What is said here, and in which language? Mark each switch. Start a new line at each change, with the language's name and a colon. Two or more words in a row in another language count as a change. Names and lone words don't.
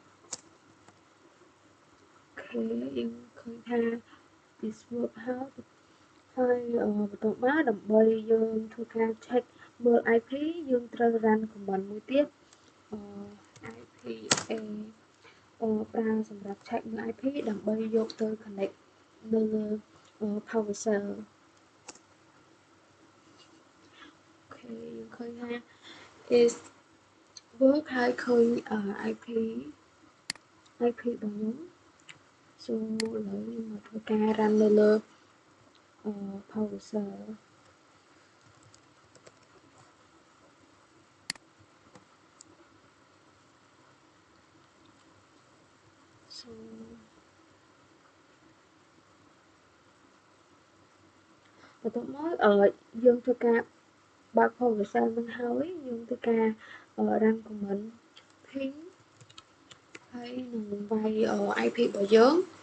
Khmer: អូខេយើងឃើញថា
English: this work
Khmer: ហើយបន្ទាប់មកដើម្បីយើងធ្វើការ check មើល IP យើងត្រូវ
English: run command
Khmer: មួយទៀត IPA ប្រើសម្រាប់ check មើល IP ដើម្បីយកទៅ connect នៅលើ
English: power cell
Khmer: អូខេយើងឃើញថា
English: is work
Khmer: ហើយឃើញ IP របស់ខ្ញុំ so ឥឡូវខ្ញុំមកធ្វើការ run នៅលើ
English: power cell
Khmer: so បន្ទាប់មកយើងធ្វើការបើក
English: power cell
Khmer: នឹងហើយយើងធ្វើការ
English: run command ping
Khmer: ហើយនឹងវាយ IP របស់យើង